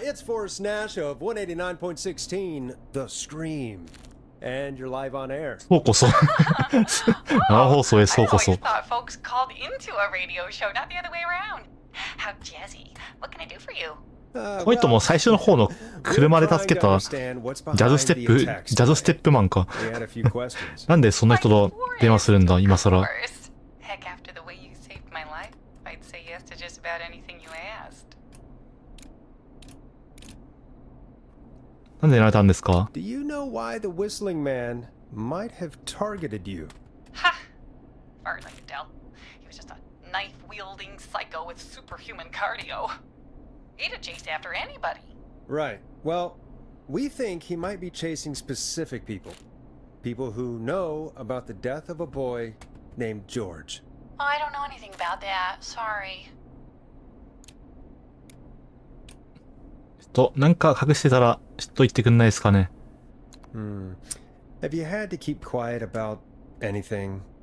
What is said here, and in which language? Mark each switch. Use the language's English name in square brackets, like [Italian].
[English] It's Forrest Nash of 189.16, The Stream. And you're live on air. [Japanese] そうこそ。生放送へそうこ [English] I そ。 always thought folks called into a radio show, not the other way around. How jazzy. What can I do for you? [Japanese] この人も最初の方の車で助けたジャズステップマンか。なんでそんな人と電話するんだ、今更。 [English] Heck, after the way you saved my life, I'd say yes to just about anything you asked. [Japanese] なんでやられたんですか？ [English] Do you know why the whistling man might have targeted you? Ha! Far as I can tell. He was just a knife-wielding psycho with superhuman cardio. He'd have chased after anybody. Right. Well, we think he might be chasing specific people. People who know about the death of a boy named George. Oh, I don't know anything about that. Sorry. [Japanese] なんか隠してたら、ちょっと言ってくんないですかね。 [English] Have you had to keep quiet about anything?